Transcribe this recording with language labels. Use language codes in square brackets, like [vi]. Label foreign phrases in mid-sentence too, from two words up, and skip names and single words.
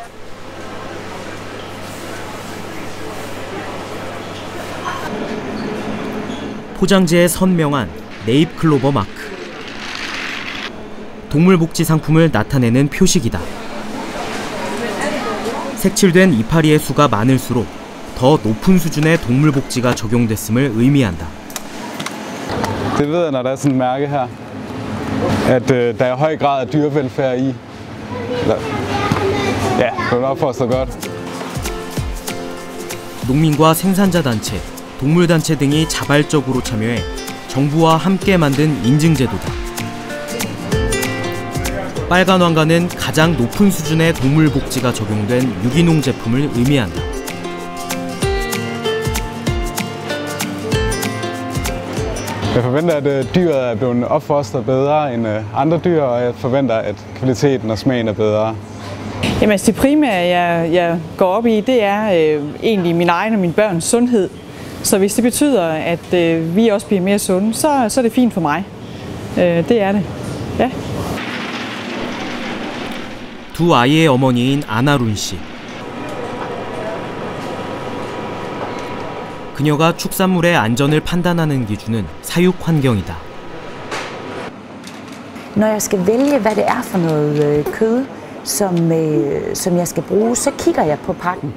[ko] 포장지에 선명한 네잎 클로버 마크. 동물복지 상품을 나타내는 표식이다. 색칠된 이파리의 수가 많을수록 더 높은 수준의 동물복지가 적용됐음을 의미한다. [da] Det ved jeg, når der er sådan et mærke her, at der er høj grad af dyrevelfærd i. Ja, det er opfostret godt. [ko] 농민과 생산자 단체, 동물 단체 등이 자발적으로 참여해 정부와 함께 만든 인증제도다. 빨간 왕관은 가장 높은 수준의 동물복지가 적용된 유기농 제품을 의미한다. [da] Jeg forventer, at dyret er blevet opfostret bedre end andre dyr, og jeg forventer, at kvaliteten og smagen er bedre. Jamen, det primære, jeg går op i, det er egentlig min egen og mine børns sundhed. Så hvis det betyder, at vi også bliver mere sunde, så er det fint for mig. Det er det. Ja. [ko] 두 아이의 어머니인 아나룬 씨. 그녀가 축산물의 안전을 판단하는 기준은 사육 환경이다. [da] Når jeg skal vælge, hvad det er for noget kød, som jeg skal bruge, så kigger jeg på pakken.